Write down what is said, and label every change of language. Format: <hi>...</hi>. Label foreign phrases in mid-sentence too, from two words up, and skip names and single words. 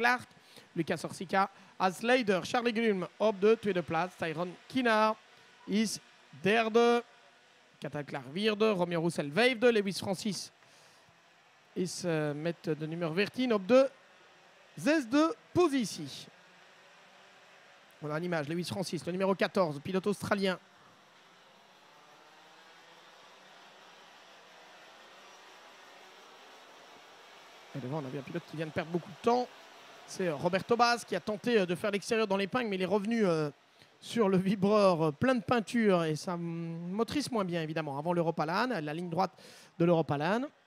<nl>Lucas Orsica als leider Charlie Glum op de tweede plaats. Tyrone Kinnaert is derde. Cathal Clark vierde. Romeo Roussel vijfde. Lewis Francis is met de nummer 14 op de zesde positie.</nl> <fr>On a une image, Lewis Francis, le numéro 14, pilote australien. Et devant, on a vu un pilote qui vient de perdre beaucoup de temps. C'est Roberto Baz qui a tenté de faire l'extérieur dans l'épingle, mais il est revenu sur le vibreur plein de peinture et ça motrice moins bien, évidemment, avant l'Europalan, la ligne droite de l'Europalan.</fr>